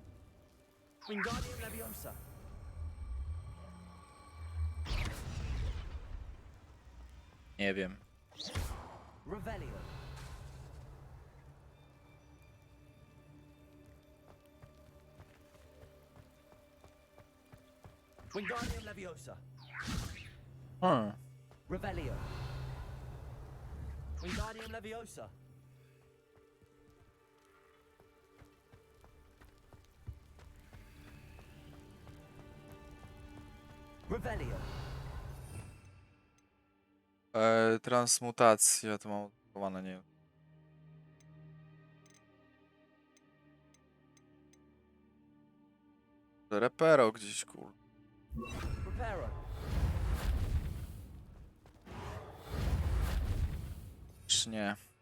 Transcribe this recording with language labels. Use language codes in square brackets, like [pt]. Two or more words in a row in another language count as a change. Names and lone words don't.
[pl] Wingardium Leviosa. Nie wiem. Revelio. Wingardium Leviosa. Revelio. Wingardium Leviosa. Revelio. Transmutacja, to mam odblokowane, nie wiem. Repero gdzieś, kur. Reparo. Czy nie?